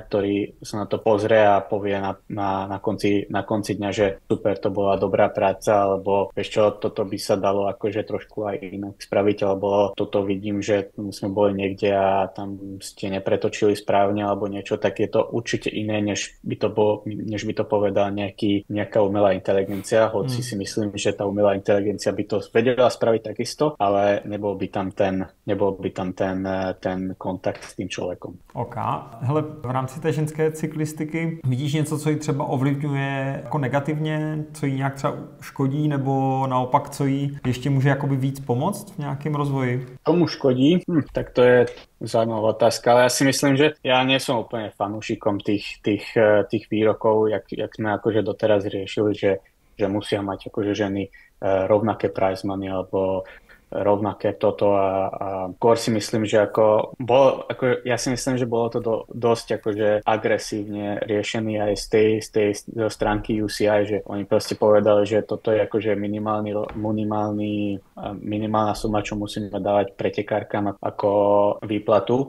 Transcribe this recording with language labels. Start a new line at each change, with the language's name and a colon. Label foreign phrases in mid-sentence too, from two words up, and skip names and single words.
Slovak: ktorý sa na to pozrie a povie na konci dňa, že super, to bola dobrá práca, alebo vieš čo, toto by sa dalo akože trošku aj inak spraviť, alebo toto vidím, že sme boli niekde a tam ste nepretočili správne, alebo niečo, tak je to určite iné, než by to povedala nejaká umelá inteligencia, hoci si myslím, že tá umelá inteligencia by to vedela spraviť takisto, ale nebol by tam ten kontakt
Czech: s tím člověkem.
Slovak: OK.
Czech: Hele, v rámci té ženské cyklistiky vidíš něco, co ji třeba ovlivňuje jako negativně, co jí nějak třeba škodí, nebo naopak, co jí ještě může jakoby víc pomoct v nějakém rozvoji?
Slovak: Tomu škodí? Tak to je zaujímavá otázka, ale ja si myslím, že ja nie som úplne fanúšikom tých výrokov, jak sme akože doteraz riešili, že musia mať akože ženy rovnaké
English: prize money
Slovak: alebo rovnaké toto a skôr si myslím, že ja si myslím, že bolo to dosť akože agresívne riešený aj z tej stránky UCI, že oni proste povedali, že toto je akože minimálna suma, čo musíme dávať pretekárkam ako výplatu.